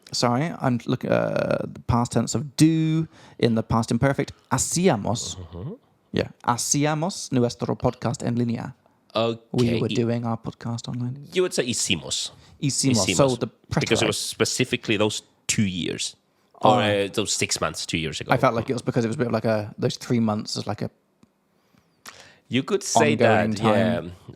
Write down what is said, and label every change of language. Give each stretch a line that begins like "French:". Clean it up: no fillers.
English: Sorry, I'm looking at the past tense of do in the past imperfect.
Spanish: Hacíamos. Yeah, hacíamos nuestro podcast en línea.
English: Okay. We were doing our podcast online. You would say hicimos.
Spanish: Hicimos. So the
English: Because it preterite. was specifically those 2 years. Or those 6 months, 2 years ago. I felt like it was because it was a bit of like those 3 months as like a... You could say ongoing that, time. yeah.